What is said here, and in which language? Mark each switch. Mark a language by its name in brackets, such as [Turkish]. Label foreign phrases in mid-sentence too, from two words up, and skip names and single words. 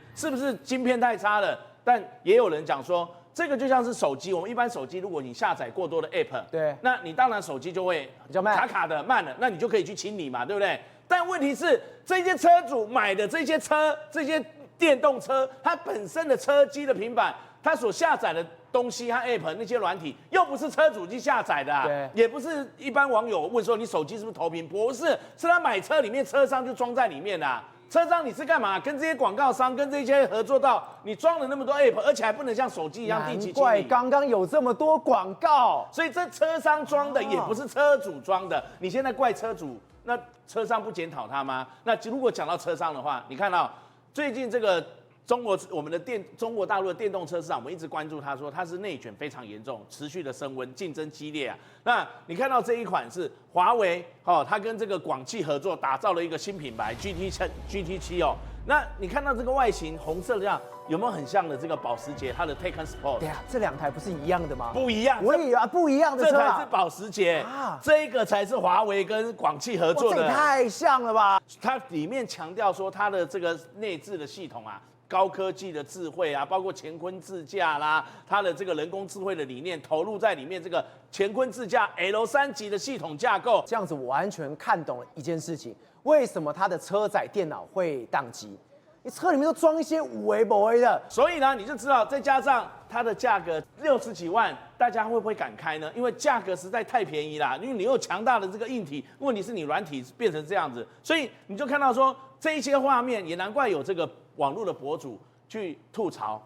[Chinese] 是不是晶片太差了？但也有人講說，這個就像是手機，我們一般手機如果你下載過多的 App，對，那你當然手機就會比較慢，卡的慢了，那你就可以去清理嘛，對不對？但問題是，這些車主買的這些電動車，它本身的車機的平板，它所下載的東西和 App 那些軟體，又不是車主去下載的對，也不是一般網友問說你手機是不是投屏，不是，是他買車裡面車商就裝在裡面的。車商你是幹嘛？跟這些廣告商跟這些合作到，你裝了那麼多 App， 而且還不能像手機一樣定期清理。難怪剛剛有這麼多廣告，所以這車商裝的也不是車主裝的。你現在怪車主，那車商不檢討他嗎？那如果講到車商的話，你看到最近這個。中國大陸的電動車市場，我們一直關注它，說它是內卷非常嚴重，持續的升溫，競爭激烈啊。那你看到這一款是華為它跟這個廣汽合作打造了一個新品牌 GT7哦。那你看到這個外形紅色的這樣，有沒有很像的這個保時捷它的 Taycan Sport？對啊，這兩台不是一樣的嗎？不一樣，我以為不一樣的車這才是保時捷啊，這個才是華為跟廣汽合作的。這也太像了吧？它裡面強調說它的這個內置的系統啊。高科技的智慧啊，包括乾坤自駕啦，它的这個人工智慧的理念投入在裡面，這個乾坤自駕 L3級的系統架構，這樣子我完全看懂了一件事情，為什麼它的車載電腦會宕機？你車裡面都裝一些有的沒的，所以呢，你就知道，再加上它的價格60幾萬，大家會不會敢開呢？因為價格實在太便宜啦，因為你有強大的這個硬體，問題是你軟體變成這樣子，所以你就看到說這一些畫面，也難怪有這個網絡的博主去吐槽，